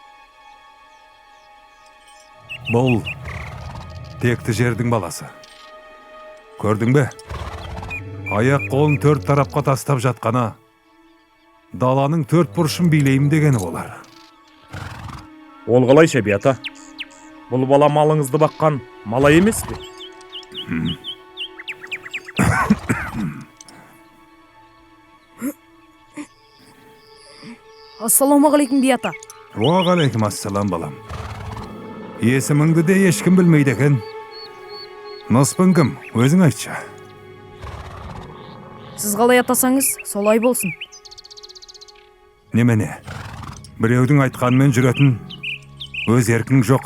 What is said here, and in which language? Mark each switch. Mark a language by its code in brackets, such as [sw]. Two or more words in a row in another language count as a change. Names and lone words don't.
[kk] Бұл текті жердің баласы. Көрдің бе? Аяқ қолын төрт тарапқа тастап жатқана, даланың төрт бұрышын билейім дегені болар. Ол қалайша Бията? Бұл бала малыңызды баққан малай емес пе? [ar] السلام عليكم Biyata. وعليكم السلام [kk] балам. Есіміңді де ешкім білмейді екен. Ныспың кім? Өзің айтшы. Siz қалай атасаңыз, солай болсын. Немене? Біреудің айтқанымен жүретін өз еркің жоқ.